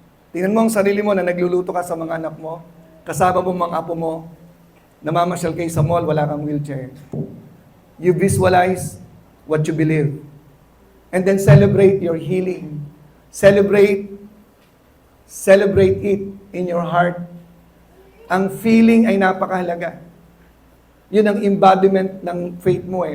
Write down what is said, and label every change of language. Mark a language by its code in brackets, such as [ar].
[tl] Tingnan mo ang sarili mo na nagluluto ka sa mga anak mo, kasama mo mga apo mo, namamasyal kayo sa mall, wala kang wheelchair. [en] You visualize what you believe. And then celebrate your healing. Celebrate it in your heart. [tl] Ang feeling ay napakahalaga. Yun ang embodiment ng faith mo eh.